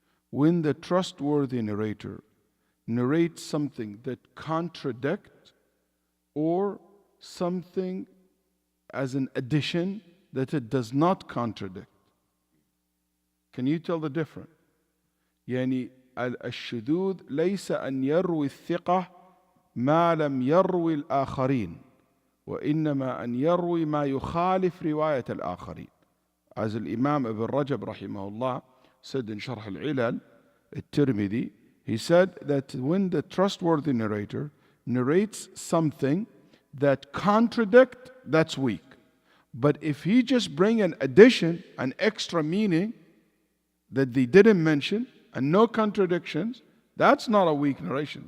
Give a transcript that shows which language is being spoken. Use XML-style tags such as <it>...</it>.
<en>When the trustworthy narrator narrates something that contradicts or something as an addition that it does not contradict. Can you tell the difference?</en> <ar>يعني الشذوذ ليس أن يروي الثقة ما لم يروي الآخرين وإنما أن يروي ما يخالف رواية الآخرين.</ar> <en>As الإمام ابن رجب رحمه الله said in شرح العلل at-Tirmidhi, he said that when the trustworthy narrator narrates something that contradict, that's weak. But if he just bring an addition, an extra meaning that they didn't mention and no contradictions, that's not a weak narration.</en>